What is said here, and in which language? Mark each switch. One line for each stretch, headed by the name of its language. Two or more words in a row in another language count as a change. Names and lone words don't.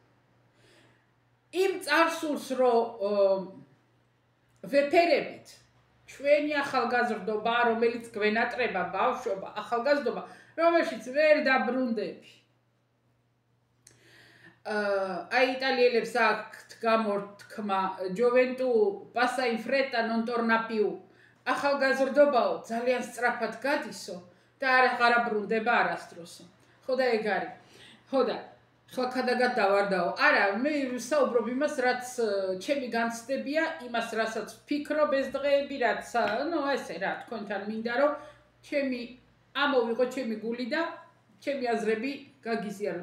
Georgian: იმ წარსულს რო ვეფერებით, ჩვენი ახალგაზრდობა, რომელიც გვენატრება, ბავშვობა, ახალგაზრდობა, რომელშიც ვერ დაბრუნდები. Ai italielებს აქვთ გამორთქმა
Italian: gioventù passa in fretta non torna più.
Georgian: ახალგაზრდობაო ძალიან სწრაფად გადისო და აღარ ბრუნდება არასდროსო. ხო და ეგ არის. ხო და ხო ქადაგად დავარდაო. არა, მე საუბრობ იმას, რაც ჩემი განცდებია, იმას, რასაც ვფიქრობ ეს დღეები, რაც, ესე რა, თქვენთან მინდა რომ ამოვიღო ჩემი გული და ჩემი აზრები გაგიზიაროთ.